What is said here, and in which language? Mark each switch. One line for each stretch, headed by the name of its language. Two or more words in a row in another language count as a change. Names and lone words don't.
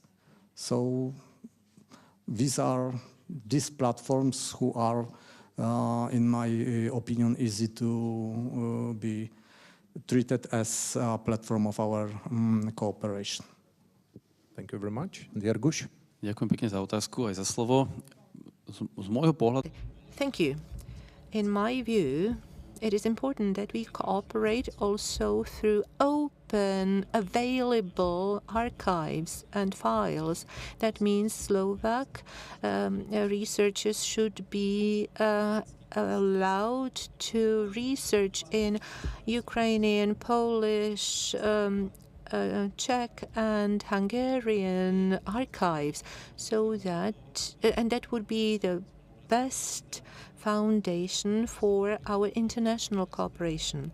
English: So these platforms who are, in my opinion, easy to be treated as a platform of our cooperation. Thank you very much. Jarguš?
Slovak: Ďakujem pekne za otázku aj za slovo. Z môjho pohľadu...
English: Thank you. In my view, it is important that we cooperate also through open, available archives and files. That means Slovak researchers should be allowed to research in Ukrainian, Polish, Czech and Hungarian archives, so that and that would be the best foundation for our international cooperation.